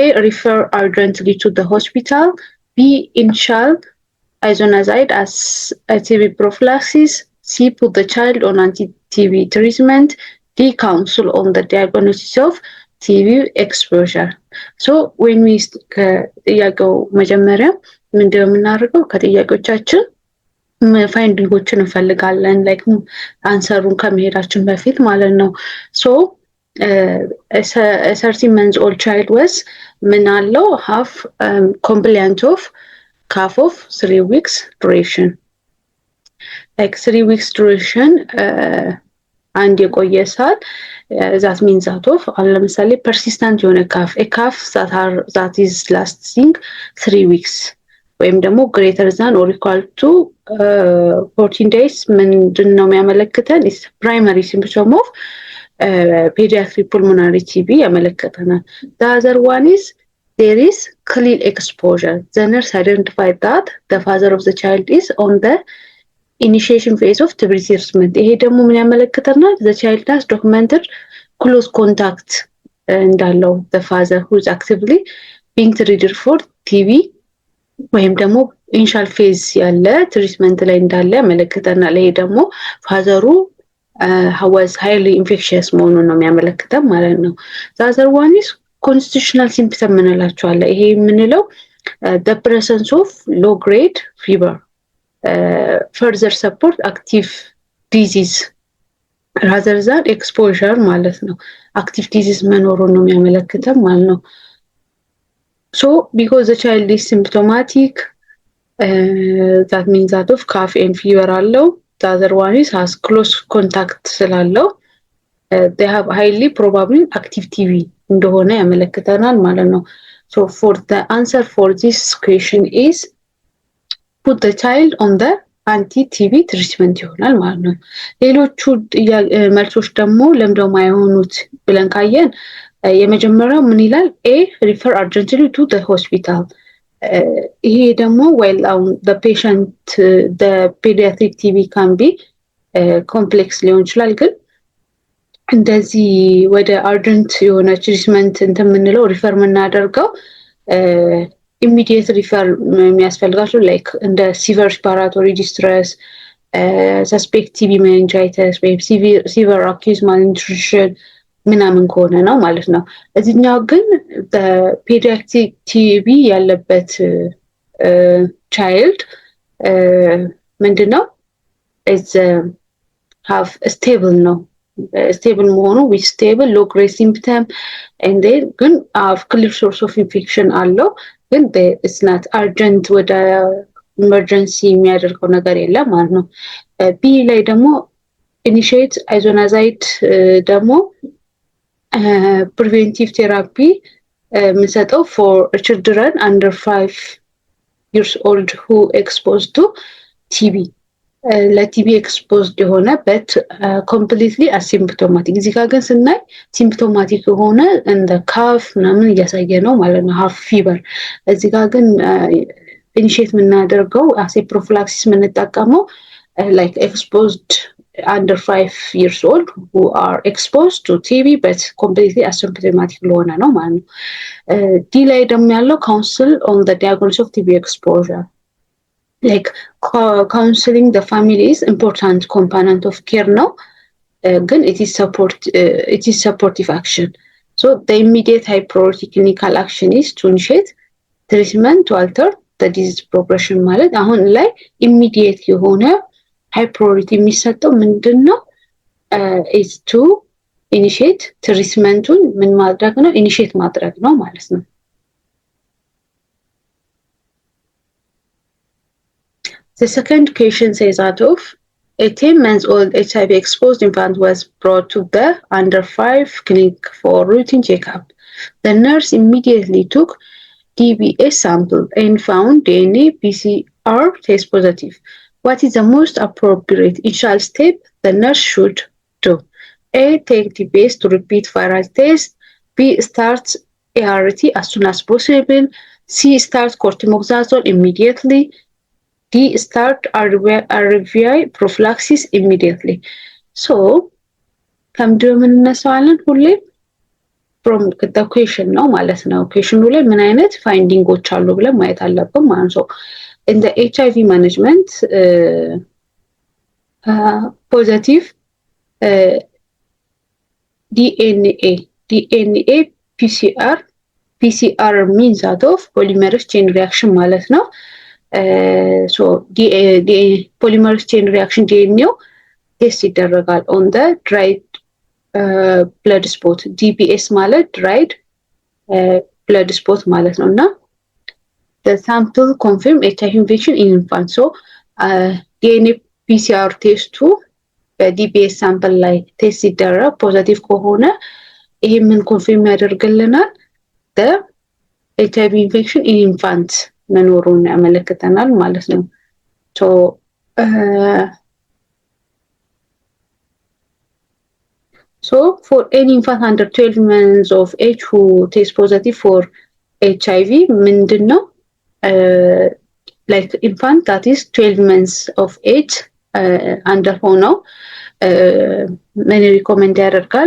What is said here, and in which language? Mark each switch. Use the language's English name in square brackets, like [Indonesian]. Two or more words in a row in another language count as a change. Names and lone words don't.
[English] Refer urgently to the hospital. B. Initial isoniazid as a TB prophylaxis. C. Put the child on anti-TB treatment. D. Counsel on the diagnosis of TB exposure. So when we [Amharic] ጥያቄው መጀመሪያ ምንድነው የምናደርገው? ከጥያቄዎቻችን ፋይንዲንጎችን እንፈልጋለን ላይክ አንሰሩን ከመሄዳችን በፊት ማለት ነው። [English] So a 13-month-old child was [Amharic] ምን አለው [English] have complaint of cough of 3 weeks duration. Like 3 weeks duration and [Amharic] የቆየ ሰዓት [English] that means that of ለምሳሌ persistent የሆነ a cough that is lasting 3 weeks [Amharic] ወይም ደግሞ [English] greater than or equal to 14 days [Amharic] ምንድነው የሚያመለክተን? [English] is primary symptom of pediatric pulmonary TB ያመለክተናል። The other one is there is clear exposure. The nurse identified that the father of the child is on the initiation phase of TB treatment. [Amharic] ይሄ ደግሞ ምን ያመለክተናል? [English] The child has documented close contact እንዳለው the father who is actively being treated for TB [Amharic] ወይም ደግሞ [English] initial phase [Amharic] ያለ ትሪትመንት ላይ እንዳለ ያመለክተናል። ይሄ ደግሞ ፋዘሩ [English] was highly infectious [Amharic] መሆኑን ነው የሚያመለክተው ማለት ነው። [English] The other one is constitutional symptom [Amharic] ምንላቸዋለን። ይሄ የምንለው [English] the presence of low grade fever further support active disease rather than exposure [Amharic] ማለት ነው። [English] active disease [Amharic] መኖሩን ነው የሚያመለክተው ማለት ነው። [English] So because the child is symptomatic that means that of cough and fever አለው። The other one is has close contact ስላለው they have highly probably active TB [Amharic] እንደሆነ ያመለክተናል ማለት ነው። [English] So for the answer for this question is put the child on the anti-TB treatment [Amharic] ይሆናል ማለት ነው። ሌሎቹ መልሶች ደግሞ ለምንድነው የማይሆኑት ብለን ካየን የመጀመሪያው ምን ይላል? [English] A. Refer urgently to the hospital. [Amharic] ይሄ ደግሞ [English] while the patient the pediatric TB can be complex [Amharic] ሊሆን ይችላል ግን እንደዚህ ወደ urgent የሆነ ትሪትመንት እንደምንለው ሪፈር የምናደርገው [English] immediate refer [Amharic] የሚያስፈልጋቸው like እንደ [English] severe respiratory distress suspect TB meningitis [Amharic] ወይም [English] severe acute malnutrition [Amharic] ምናምን ከሆነ ነው ማለት ነው። እዚህኛው ግን [English] pediatric TB [Amharic] ያለበት [English] child ምንድነው is have stable ነው stable መሆኑ with stable low grade symptom and then ግን have clear source of infection አለው ግን it's not urgent ወደ emergency [Amharic] የሚያደርገው ነገር የለም ማለት ነው። [English] B [Amharic] ላይ ደግሞ [English] initiate isoniazid ደግሞ preventive therapy የምንሰጠው for children under 5 years old who exposed to TB ለቲቢ exposed [Amharic] የሆነ [English] but completely asymptomatic [Amharic] እዚህ ጋር ግን ስናይ symptomatic የሆነ እንደ cough ምናምን እያሳየ ነው ማለት ነው half [English] fever [Amharic] እዚህ ጋር ግን [English] initiate የምናደርገው as a prophylaxis የምንጠቀመው like exposed under 5 years old who are exposed to TB but completely asymptomatic [Amharic] ለሆነ ነው ማለት ነው። [English] D [Amharic] ላይ ደግሞ ያለው [English] counsel on the diagnosis of TB exposure like counseling the family is important component of care now ግን it is supportive action. So the immediate high priority clinical action is to initiate treatment to alter the disease progression [Amharic] ማለት አሁን ላይ [English] immediate የሆነ high priority [Amharic] የሚሰጠው ምንድነው? [English] is to initiate ትሪትመንቱን [Amharic] ምን ማድረግ ነው? [English] initiate [Amharic] ማድረግ ነው ማለት ነው። [English] The second question says out of a 10-month-old HIV exposed infant was brought to the under 5 clinic for routine checkup. The nurse immediately took DBS sample and found DNA PCR test positive. What is the most appropriate initial step the nurse should do? A. Take DBS to repeat viral test. B. Start ART as soon as possible. C. Start cotrimoxazole immediately. D. Start RVI prophylaxis immediately. So, [Amharic] ከምንድን ነው የምንነሳዋለን ሁሌ [English] from the question [Amharic] ነው ማለት ነው። ኩዌሽኑ ላይ ምን አይነት ፋይንዲንጎች አሉ ብለን ማየት አለብን ማለት ነው። [English] in the HIV management positive DNA PCR means that of polymerase chain reaction [Amharic] ማለት ነው። [English] so polymerase chain reaction DNA [Amharic] ቴስት ይደረጋል [English] on the dried blood spot DBS ማለት dried blood spot [Amharic] ማለት ነውና [English] the sample confirm HIV infection in infant. [Amharic] So DNA PCR ቴስቱ በDBS ሳምፕል ላይ ቴስት ሲደረግ ፖዚቲቭ ከሆነ ይሄ ምን ኮንፊርም ያደርግልናል? [English] the HIV infection in infant [Amharic] መኖሩን ያመለክተናል ማለት ነው። [English] So for any infant under 12 months of age who tests positive for HIV ምንድነው? Like infant that is 12 months of age under [Amharic] ሆነው ምን ሪኮመንድ ያደርጋል?